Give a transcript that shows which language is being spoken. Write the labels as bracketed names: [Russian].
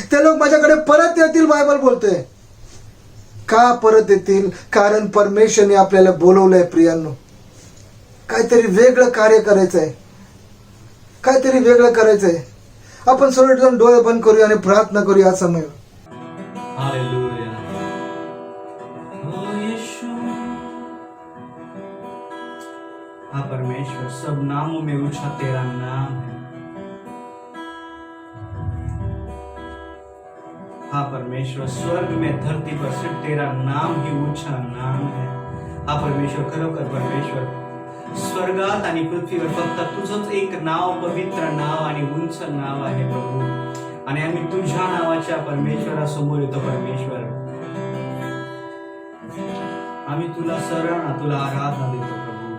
[Marathi] ते लोक माझ्याकडे परत येतील. बायबल बोलतोय. का परत येतील? कारण परमेश्वरने आपल्याला बोलवलंय. प्रियांनो काहीतरी वेगळं कार्य करायचंय, काहीतरी वेगळं करायचंय. आपण सर्वजण डोळे बंद करूया आणि प्रार्थना करूया या समय. हालेलुया. [Hindi] ओ यीशु, हा परमेश्वर सब नामों में ऊंचा तेरा नाम है. हा परमेश्वर स्वर्ग में धरती पर सिर्फ तेरा नाम ही ऊंचा नाम है. [Marathi] हा परमेश्वर खरोखर परमेश्वर स्वर्गात आणि पृथ्वीवर फक्त तुझंच एक नाव, पवित्र नाव आणि उंच नाव आहे प्रभू. आणि आम्ही तुझ्या नावाच्या परमेश्वरासमोर येतो. परमेश्वर आम्ही तुला शरण, तुला आराधना देतो प्रभू.